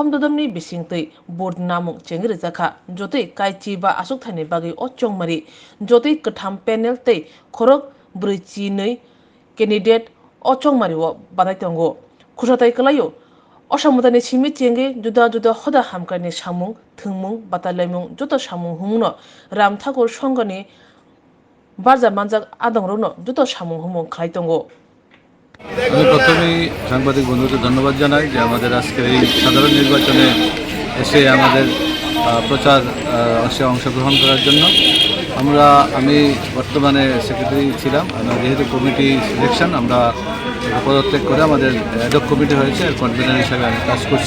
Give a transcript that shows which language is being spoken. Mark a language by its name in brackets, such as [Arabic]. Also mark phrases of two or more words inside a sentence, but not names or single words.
[Kok Borok] ददमनि बिसिंतै बोर्ड नामुं चेंगरे जाखा जतै काइची बा आसुक थाइनाय बागै अ चौमारि जतै कथाम पेनेल तै खरक ब्रैची नै कैंडिडेट अ चौमारिओ बानायतंगो खुसाथाय कलायो असामुदानि सिमि चेंगे जुदा जुदा हदा हामकानि सामुं थोंमुं बातालायमुं जत सामुं हुमुनो रामठाकुर संघनि बारजा मानजाक आदंरनो जत सामुं हुमुं खालायतंगो। [Bangla] আমি প্রথমেই সাংবাদিক বন্ধুদের ধন্যবাদ জানাই যে আমাদের আজকের এই সাধারণ নির্বাচনে এসে আমাদের প্রচার অংশগ্রহণ করার জন্য। আমি বর্তমানে সেক্রেটারি ছিলাম। আমরা যেহেতু [English] committee selection [Bangla] আমরা পদত্যাগ করে আমাদের [English] ad hoc committee [Bangla] হয়েছে, এর কনভেনার হিসাবে আমি কাজ করছি।